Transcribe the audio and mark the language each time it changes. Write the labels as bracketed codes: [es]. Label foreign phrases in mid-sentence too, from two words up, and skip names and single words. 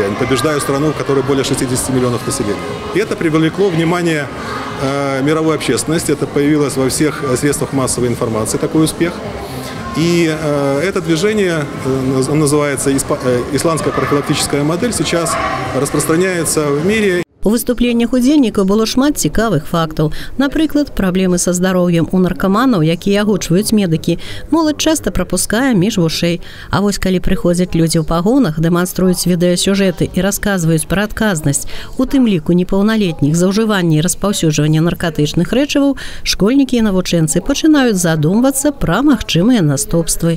[ru] Они побеждают страну, в которой более 60 миллионов населения. И это привлекло внимание мировой общественности. Это появилось во всех средствах массовой информации, такой успех. И это движение, называется «Исландская профилактическая модель», сейчас распространяется в мире. [be] У выступленнях удзельнікаў было шмат цікавых фактаў. Напрыклад, праблемы са здароўем у наркаманаў, якія агучваюць медыкі, моладзь часта прапускае між вушэй. А вось калі прыходзяць людзі ў пагонах, дэманструюць відэасюжэты і расказваюць пра адказнасць, у тым ліку непаўналетніх за ўжыванне і распаўсюджванне наркатычных рэчываў, школьнікі і навучэнцы пачынаюць задумвацца пра магчымыя наступствы.